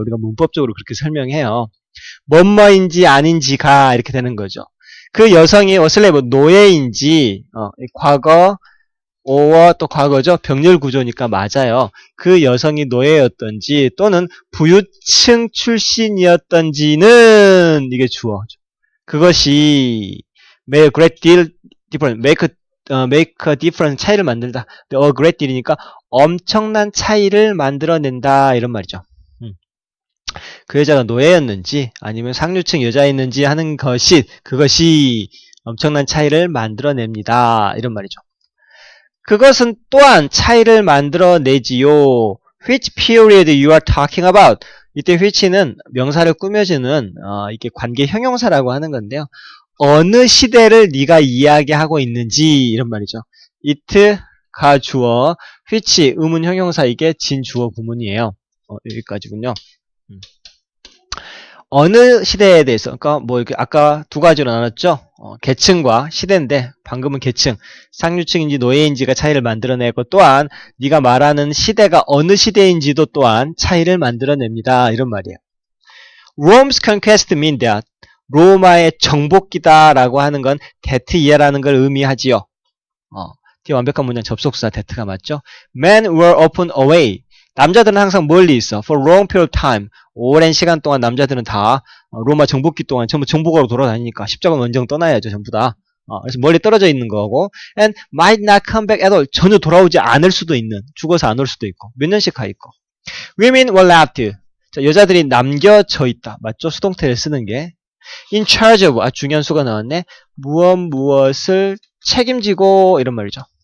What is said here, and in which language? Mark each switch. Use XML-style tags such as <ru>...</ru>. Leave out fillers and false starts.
<ko>우리가 문법적으로 그렇게 설명해요. 뭐뭐인지 아닌지가 이렇게 되는 거죠. 그 여성이 슬레이브 노예인지 과거 or 또 과거죠. 병렬 구조니까 맞아요. 그 여성이 노예였던지 또는 부유층 출신이었던지는 이게 주어죠. 그것이</ko> <en>make a great deal difference, make a difference,</en> <ko>차이를 만들다. a great deal이니까 엄청난 차이를 만들어낸다 이런 말이죠. 그 여자가 노예였는지 아니면 상류층 여자였는지 하는 그것이 엄청난 차이를 만들어냅니다. 이런 말이죠. 그것은 또한 차이를 만들어내지요.</ko> <en>Which period you are talking about?</en> <ko>이때 which는 명사를 꾸며주는 이게 관계 형용사라고 하는 건데요. 어느 시대를 네가 이야기하고 있는지 이런 말이죠. it가 주어, which 의문 형용사 이게 진주어 구문이에요. 여기까지군요. 어느 시대에 대해서, 그러니까 뭐 이렇게 아까 두 가지로 나눴죠. 계층과 시대인데 방금은 계층, 상류층인지 노예인지가 차이를 만들어내고 또한 네가 말하는 시대가 어느 시대인지도 또한 차이를 만들어냅니다. 이런 말이에요.</ko> <en>Rome's conquest mean that</en> <ko>로마의 정복기다라고 하는 건</ko> <en>that year</en> <ko>라는 걸 의미하지요. 뒤에 완벽한 문장 접속사 that가 맞죠?</ko> <en>Men were often away.</en> <ko>남자들은 항상 멀리 있어.</ko> <en>For long period of time.</en> <ko>오랜 시간 동안 남자들은 다 로마 정복기 동안 전부 정복으로 돌아다니니까 십자가 원정 떠나야죠. 전부 다. 그래서 멀리 떨어져 있는 거고</ko> <en>and might not come back at all.</en> <ko>전혀 돌아오지 않을 수도 있는. 죽어서 안 올 수도 있고. 몇 년씩 가 있고.</ko> <en>Women were left.</en> <ko>자, 여자들이 남겨져 있다. 맞죠? 수동태를 쓰는 게.</ko> <en>In charge of.</en> <ko>중요한 수가 나왔네. 무엇을 책임지고 이런 말이죠.</ko>